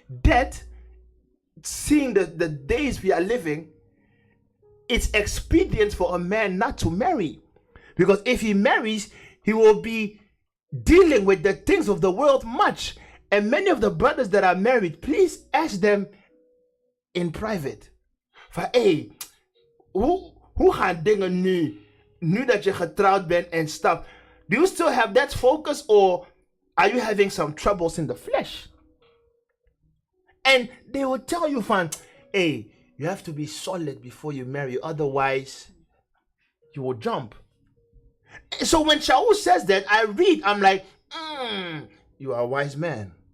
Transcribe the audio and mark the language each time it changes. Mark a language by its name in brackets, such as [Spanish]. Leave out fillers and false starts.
[English] That, seeing the days we are living, it's expedient for a man not to marry, because if he marries, he will be dealing with the things of the world much. And many of the brothers that are married, please ask them in private. For hey, [Dutch] hoe gaan dingen nu dat je getrouwd bent [English] and stuff? Do you still have that focus, or are you having some troubles in the flesh? And they will tell you, hey, you have to be solid before you marry, otherwise you will jump. So when Shaul says that, I'm like, you are a wise man.